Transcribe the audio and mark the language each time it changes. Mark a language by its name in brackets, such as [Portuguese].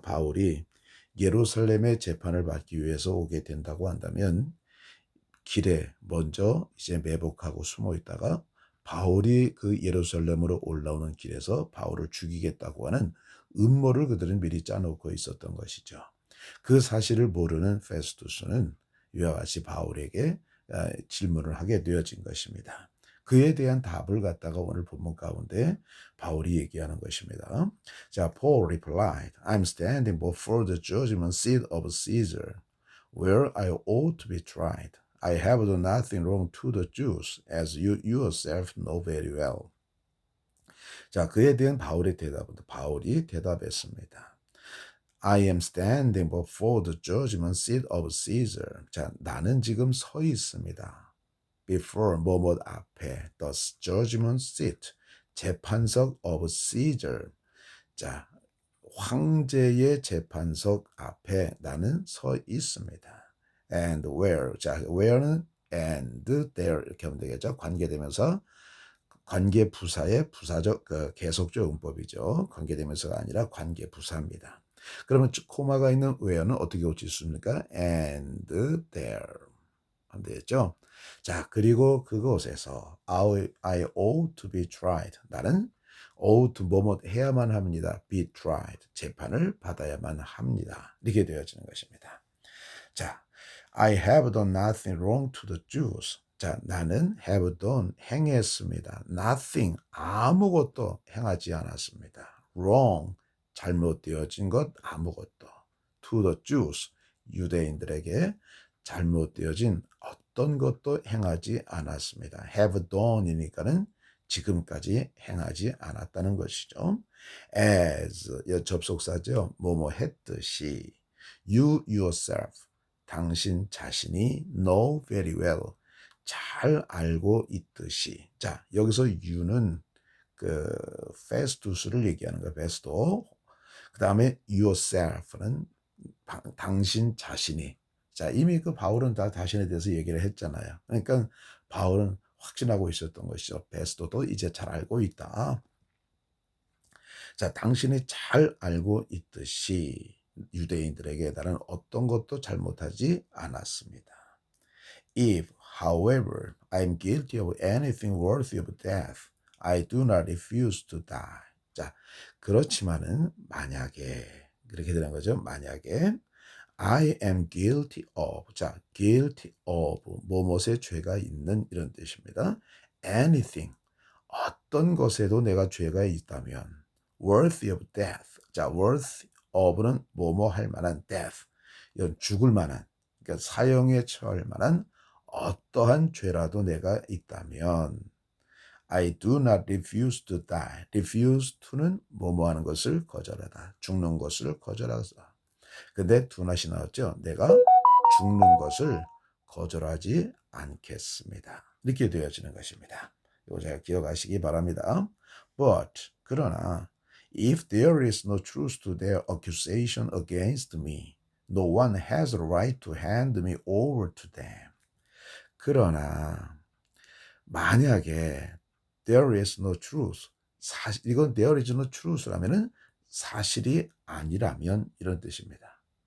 [Korean] 바울이 예루살렘에 재판을 받기 위해서 오게 된다고 한다면 길에 먼저 이제 매복하고 숨어 있다가 바울이 그 예루살렘으로 올라오는 길에서 바울을 죽이겠다고 하는 음모를 그들은 미리 짜놓고 있었던 것이죠. 그 사실을 모르는 페스투스는 이와 같이 바울에게 질문을 하게 되어진 것입니다. 그에 대한 답을 갖다가 오늘 본문 가운데 바울이 얘기하는 것입니다. [English] 자, Paul replied, I'm standing before the judgment seat of Caesar, where I ought to be tried. I have done nothing wrong to the Jews, as you yourself know very well. [Korean] 자, 그에 대한 바울이 대답했습니다. [English] I am standing before the judgment seat of Caesar. [Korean] 자, 나는 지금 서 있습니다. [English] Before, [Korean] 뭐뭐 앞에, [English] the judgment seat, 재판석 of Caesar. [Korean] 자, 황제의 재판석 앞에 나는 서 있습니다. [English] And where, 자, where는 and there [Korean] 이렇게 하면 되겠죠. 관계되면서 관계 부사의 부사적 계속적 용법이죠. 관계되면서가 아니라 관계 부사입니다. 그러면 코마가 있는 where는 어떻게 고칠 수 있습니까? [English] And there [Korean] 하면 되겠죠. 자, 그리고 그곳에서 [English] I ought to be tried. [Korean] 나는 ought 뭐뭐 해야만 합니다. [English] be tried. [Korean] 재판을 받아야만 합니다. 이렇게 되어지는 것입니다. [English] 자, I have done nothing wrong to the Jews. [Korean] 자, 나는 [English] have done [Korean] 행했습니다. nothing 아무것도 행하지 않았습니다. wrong 잘못되어진 것 아무것도. to the Jews 유대인들에게 잘못되어진 어떤 것도 행하지 않았습니다. have done이니까는 지금까지 행하지 않았다는 것이죠. as 접속사죠. 뭐뭐 했듯이 [English] you yourself [Korean] 당신 자신이 [English] know very well [Korean] 잘 알고 있듯이. 자, 여기서 you는 그 페스투스를 얘기하는 거예요. 베스도. 그 다음에 yourself는 당신 자신이. 자, 이미 그 바울은 다 자신에 대해서 얘기를 했잖아요. 그러니까 바울은 확신하고 있었던 것이죠. 베스도도 이제 잘 알고 있다. 자, 당신이 잘 알고 있듯이 유대인들에게 나는 어떤 것도 잘못하지 않았습니다. [English] If, however, I am guilty of anything worthy of death, I do not refuse to die. [Korean] 자, 그렇지만은 만약에 그렇게 되는 거죠. 만약에 [English] I am guilty of. [Korean] 자, guilty of 뭐뭇의 죄가 있는 이런 뜻입니다. Anything 어떤 것에도 내가 죄가 있다면 [English] worthy of death. [Korean] 자, worthy of는 뭐뭐 할 만한 death. 이런 죽을 만한, 그러니까 사형에 처할 만한 어떠한 죄라도 내가 있다면 [English] I do not refuse to die. refuse to [Korean] 는 뭐뭐 하는 것을 거절하다. 죽는 것을 거절하다. 근데 do not이 나왔죠. 내가 죽는 것을 거절하지 않겠습니다. 이렇게 되어지는 것입니다. 이거 잘 기억하시기 바랍니다. [English] But [Korean] 그러나 [English] if there is no truth to their accusation against me, no one has a right to hand me over to them. [Korean] 그러나 만약에 [English] there is no truth, [Korean] 이건 there is no truth라면은 사실이 아니라면 이런 뜻입니다.